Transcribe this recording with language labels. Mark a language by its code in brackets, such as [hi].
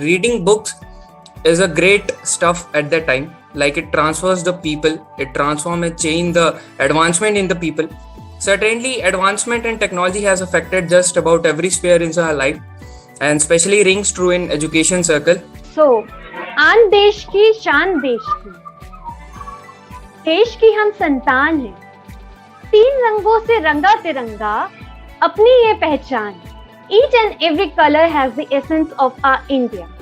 [en] Reading books is a great stuff at that time. Like it transfers the people, it transforms and change the advancement in the people. Certainly, advancement in technology has affected just about every sphere in our life, and especially rings true in education circle. [hi] So, आन देश की शान देश की हम संतान हैं। 3 रंगों से रंगा तिरंगा अपनी ये पहचान। [en] Each and every color has the essence of our India.